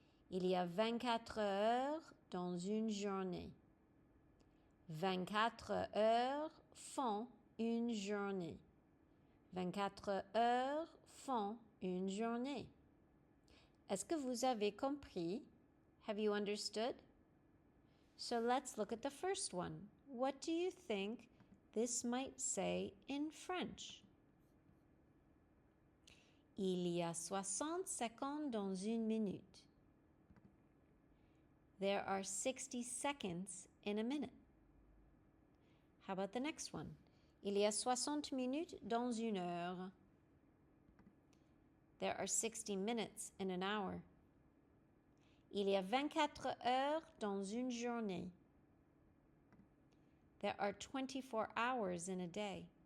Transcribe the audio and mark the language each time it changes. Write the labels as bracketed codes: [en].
[fr] Il y a 24 heures dans une journée. 24 heures font une journée. 24 heures font une journée. Est-ce que vous avez compris? [en] Have you understood? So let's look at the first one. What do you think this might say in French? [fr] Il y a 60 secondes dans une minute. [en] There are 60 seconds in a minute. How about the next one? [fr] Il y a 60 minutes dans une heure. [en] There are 60 minutes in an hour. [fr] Il y a 24 heures dans une journée. [en] There are 24 hours in a day.